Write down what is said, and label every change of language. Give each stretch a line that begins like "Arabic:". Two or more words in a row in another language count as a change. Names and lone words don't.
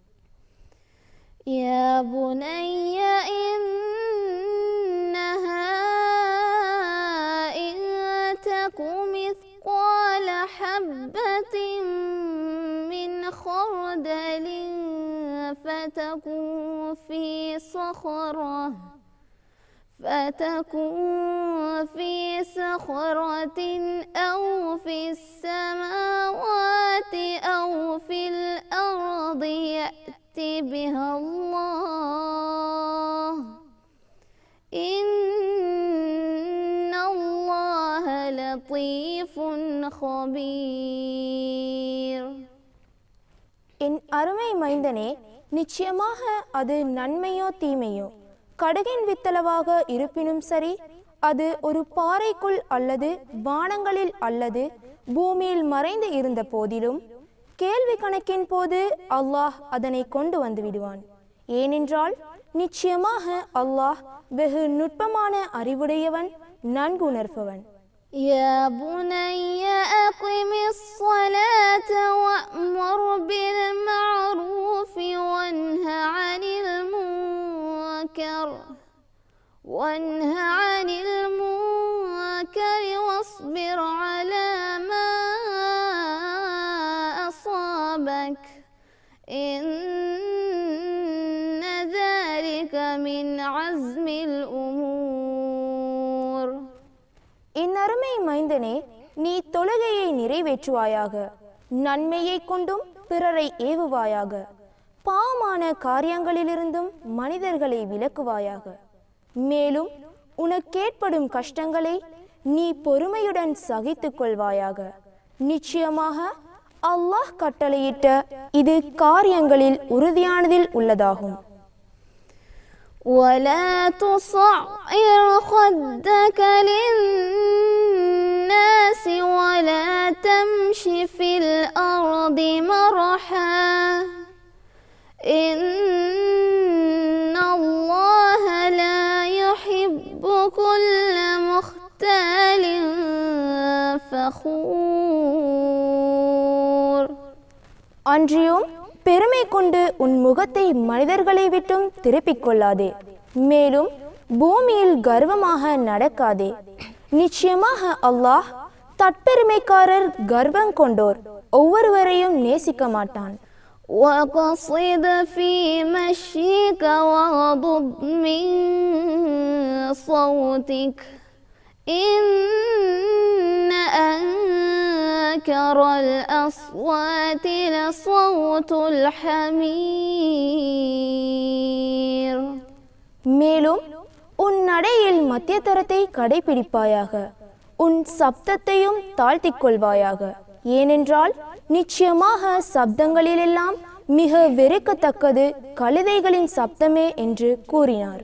Arabic: يا بني إنها إن تك مثقال حبة من خردل فتكن في صخرة أو في السماوات أو في الأرض يأت بها الله إن الله لطيف خبير.
Tamil: என் அருமை மைந்தனே, நிச்சயமாக அது நன்மையோ தீமையோ கடுகின் வித்தளவாக இருப்பினும் சரி, அது ஒரு பாறைக்குள் அல்லது வானங்களில் அல்லது பூமியில் மறைந்து இருந்த போதிலும் கேள்வி கணக்கின் போது அல்லாஹ் அதனை கொண்டு வந்து விடுவான். ஏனென்றால் நிச்சயமாக அல்லாஹ் வெகு நுட்பமான அறிவுடையவன், நன்குணர்பவன்.
Arabic: يا بني أقم الصلاة وأمر بالمعروف وانه عن المنكر واصبر على ما أصابك إن ذلك من عزم الأمور.
Tamil: இந்நறுமை மைந்தனே, நீ தொழுகையை நிறைவேற்றுவாயாக, நன்மையை கொண்டும் பிறரை ஏவுவாயாக, பாவமான காரியங்களிலிருந்தும் மனிதர்களை விலக்குவாயாக. மேலும் உனக்கேற்படும் கஷ்டங்களை நீ பொறுமையுடன் சகித்துக் கொள்வாயாக. நிச்சயமாக அல்லாஹ் கட்டளையிட்ட இது காரியங்களில் உறுதியானதில் உள்ளதாகும்.
Arabic: ولا تصعر خدك للناس ولا تمش في الأرض مرحا إن الله لا يحب كل مختال فخور.
Tamil: அன்றியும் பெருமை கொண்டு உன் முகத்தை மனிதர்களை விட்டும் திருப்பிக் கொள்ளாதே. மேலும் பூமியில் கர்வமாக நடக்காதே. நிச்சயமாக அல்லாஹ் தற்பெருமைக்காரர், கர்வம் கொண்டோர் ஒவ்வொருவரையும் நேசிக்க மாட்டான்.
Arabic: وقصد في مشيك وغضض من صوتك إن أنكر الأصوات لصوت الحمير.
Tamil: மேலும் உன் நடையில் மத்தியதரத்தை கடைபிடிப்பாயாக, உன் சப்தத்தையும் தாழ்த்திக் கொள்வாயாக. ஏனென்றால் நிச்சயமாக சப்தங்களிலெல்லாம் மிக வெறுக்கத்தக்கது கழுதைகளின் சப்தமே என்று கூறினார்.